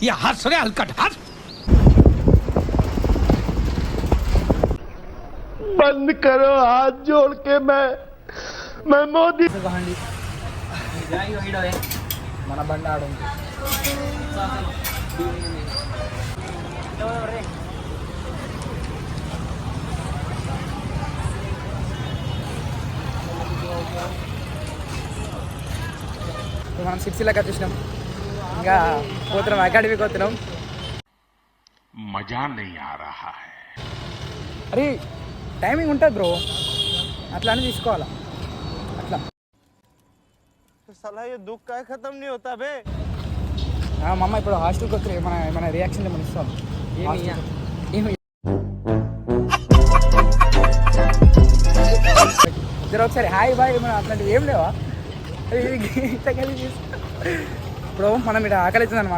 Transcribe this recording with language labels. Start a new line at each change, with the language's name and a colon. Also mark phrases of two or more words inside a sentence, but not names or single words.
Hindi: ये हंस रे हलकट हंस. बंद करो हाथ जोड़ के मैं मोदी.
Telugu: మన బండి ఆడు మనం సిక్స్టీలోకి వచ్చేసినాం. ఇంకా పోతున్నాం, అకాడమీకి పోతున్నాం.
Hindi: मजा नहीं आ रहा है.
Telugu: అరే టైమింగ్ ఉంటుంది బ్రో, అట్లా అని తీసుకోవాలా. అట్లా
Hindi: साला ये दुख का खत्म नहीं होता बे.
Telugu: మా అమ్మ ఇప్పుడు హాస్టల్కి వచ్చి మన రియాక్షన్ మనం ఇస్తాం. జర ఒకసారి
English: hi bye
Telugu: మనం అట్లాంటివి ఏం లేవా? ఇప్పుడు మనం ఇక్కడ ఆకలి అవుతుంది అనమాట.